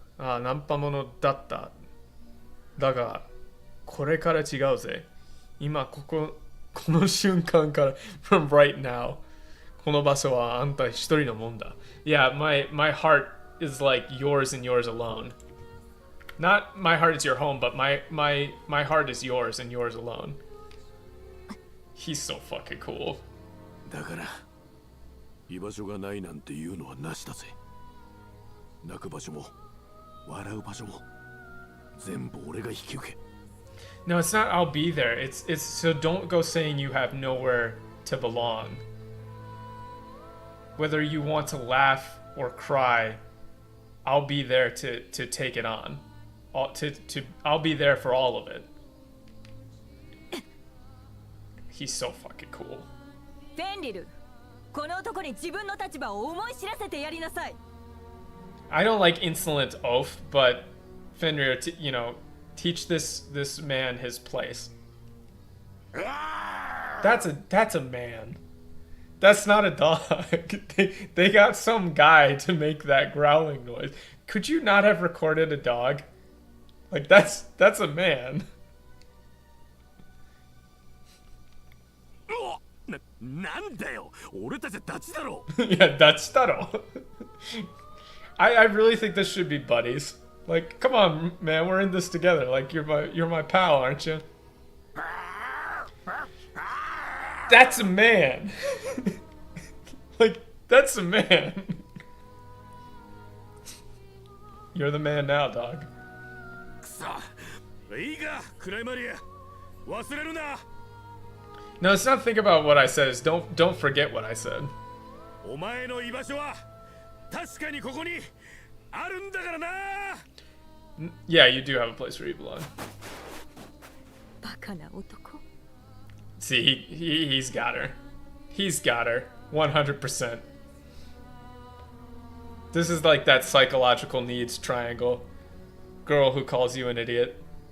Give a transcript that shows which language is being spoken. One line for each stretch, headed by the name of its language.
Japanese: ああ、ナンパモノだった。だが、これから違うぜ。今この瞬間から
English: from right now
Japanese: この場所はあんた一人のもんだ。
English: Yeah, my heart is like yours and yours alone. Not my heart is your home, but my heart is yours and yours alone. He's so fucking cool.
Japanese: だから居場所がないなんて言うのはなしだぜ。泣く場所も笑う場所も全部俺が引き受け。
English: No, it's not I'll be there. It's so don't go saying you have nowhere to belong. Whether you want to laugh or cry, I'll be there to take it on. I'll be there for all of it. He's so fucking cool.
Japanese: フェンリル、この男に自分の立場を思い知らせてやりなさい。
English: I don't like insolent oath, but Fenrir, teach this man his place. That's a man. That's not a dog. They got some guy to make that growling noise. Could you not have recorded a dog? Like, that's a man.
Japanese: なんだよ、俺たちはダチだろ。
English: Yeah, that's Taro. I really think this should be buddies. Like, come on, man, we're in this together. Like, you're my pal, aren't you? That's a man. Like, that's a man. You're the man now, dog.
Japanese: くそ、いいか、クライマリア、忘れるな。
English: No, let's not think about what I said. It's don't forget what I said.
Japanese: お前の居場所は確かにここにあるんだからな。
English: Yeah, you do have a place where you belong.
Japanese: バカな男。
English: See, he's got her. He's got her. 100%. This is like that psychological needs triangle. Girl who calls you an idiot.